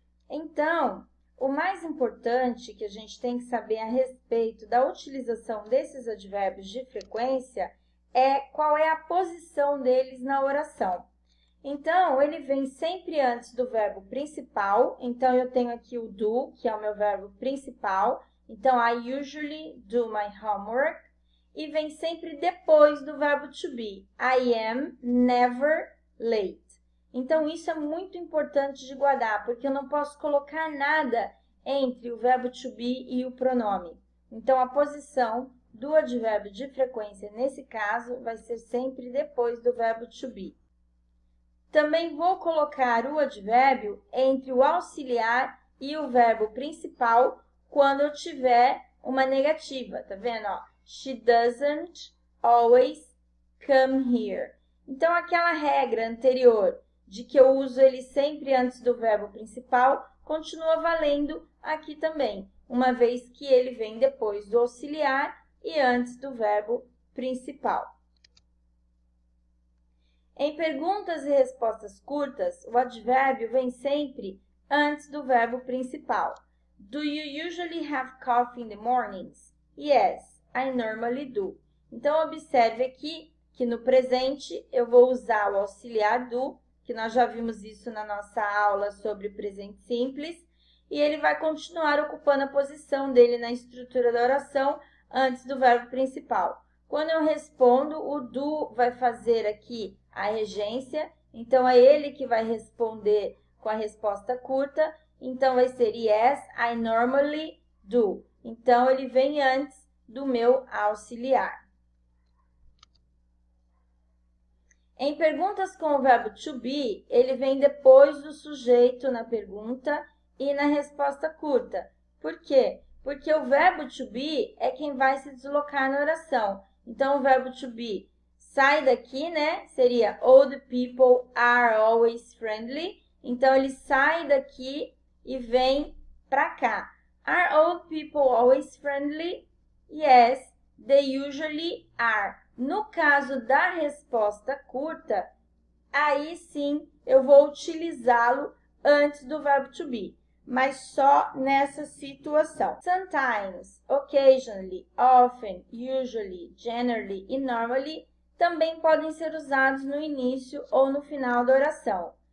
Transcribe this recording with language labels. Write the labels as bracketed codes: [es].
[pt] Então, o mais importante que a gente tem que saber a respeito da utilização desses advérbios de frequência é qual é a posição deles na oração. Então, ele vem sempre antes do verbo principal. Então, eu tenho aqui o do, que é o meu verbo principal. [en] Então, I usually do my homework. [pt] E vem sempre depois do verbo to be. [en] I am never late. [pt] Então, isso é muito importante de guardar, porque eu não posso colocar nada entre o verbo to be e o pronome. Então, a posição do advérbio de frequência, nesse caso, vai ser sempre depois do verbo to be. Também vou colocar o advérbio entre o auxiliar e o verbo principal quando eu tiver uma negativa, tá vendo? [en] Ó, she doesn't always come here. [pt] Então, aquela regra anterior de que eu uso ele sempre antes do verbo principal continua valendo aqui também, uma vez que ele vem depois do auxiliar e antes do verbo principal. Em perguntas e respostas curtas, o advérbio vem sempre antes do verbo principal. [en] Do you usually have coffee in the mornings? Yes, I normally do. [pt] Então, observe aqui que no presente eu vou usar o auxiliar do, que nós já vimos isso na nossa aula sobre presente simples, e ele vai continuar ocupando a posição dele na estrutura da oração antes do verbo principal. Quando eu respondo, o do vai fazer aqui a regência, então é ele que vai responder com a resposta curta, então vai ser [en] yes, I normally do. [pt] Então, ele vem antes do meu auxiliar. Em perguntas com o verbo to be, ele vem depois do sujeito na pergunta e na resposta curta. Por quê? Porque o verbo to be é quem vai se deslocar na oração. Então, o verbo to be sai daqui, né? Seria [en] all the people are always friendly. [pt] Então, ele sai daqui e vem para cá. [en] Are all people always friendly? Yes, they usually are. [pt] No caso da resposta curta, aí sim eu vou utilizá-lo antes do verbo to be, mas só nessa situação. Sometimes, occasionally, often, usually, generally e normally também podem ser usados no início ou no final da oração.